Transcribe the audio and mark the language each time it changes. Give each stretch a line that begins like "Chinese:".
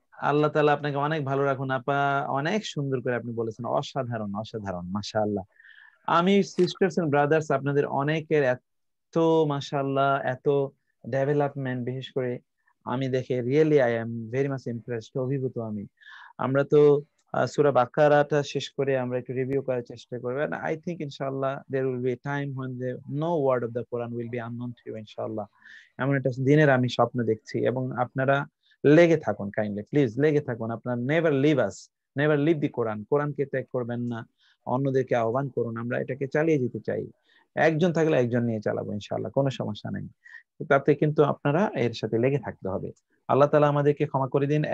Bangla: আল্লাহ তাআলা আপনাকে অনেক ভালো রাখুন আপা। অনেক সুন্দর করে আপনি বলেছেন, অসাধারণ অসাধারণ, মাশাআল্লাহ। আমি সিস্টার্স এন্ড ব্রাদার্স আপনাদের অনেকের এত মাশাআল্লাহ, এত ডেভেলপমেন্ট, বিশেষ করে আমি দেখে really
English: I am very much impressed,
Bangla: অভিভূত আমি। আমরা তো সূরা বাকারাটা শেষ করে আমরা একটু রিভিউ করার চেষ্টা করব,
English: and I think ইনশাআল্লাহ there will be a time when no word of the Quran will be unknown to you ইনশাআল্লাহ।
Bangla: এমন একটা দিনের আমি স্বপ্ন দেখছি, এবং আপনারা লেগে থাকুন, কাইন্ডলি প্লিজ লেগে থাকুন। আপনারা
English: Never leave us, never leave the Quran.
Bangla: কোরআনকে ত্যাগ করবেন না, অন্যদেরকে আহ্বান করুন। আমরা এটাকে চালিয়ে যেতে চাই, একজন থাকলে একজন নিয়ে চালাবো ইনশাআল্লাহ, কোনো সমস্যা নাই। তাতে কিন্তু আপনারা এর সাথে লেগে থাকতে হবে। আল্লাহ তাআলা আমাদেরকে ক্ষমা করে দিন।